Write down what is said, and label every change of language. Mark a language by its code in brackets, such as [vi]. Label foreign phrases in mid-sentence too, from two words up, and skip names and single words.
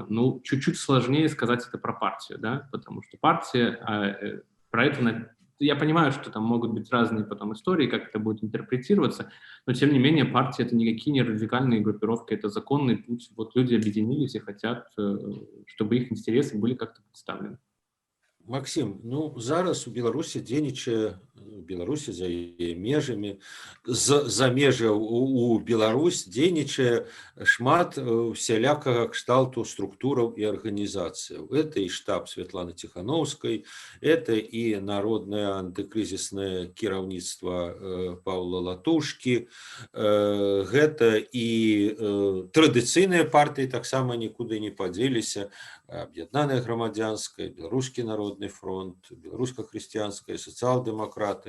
[ru] Ну, чуть-чуть сложнее сказать это про партию, да, потому что партия, про это, я понимаю, что там могут быть разные потом истории, как это будет интерпретироваться, но тем не менее партия — это никакие не радикальные группировки, это законный путь. Вот люди объединились и хотят, чтобы их интересы были как-то представлены. Максим, [be] ну зараз у Беларусі дзейнічае Беларусі за яе межамі за межа у Беларусь дзейнічае шмат усялякага кшталту структураў і арганізацыяў. Это і штаб Светланы Тихановскай, это і народнае антыкрызіснае кіраўніцтва Паўла Латушкі, гэта і традыцыйныя партыі таксама нікуды не падзеліся, Аб'яднаная грамадзянская, Беларускі народны фронт, беларуска-хрысціянская, сацыял-дэмакраты.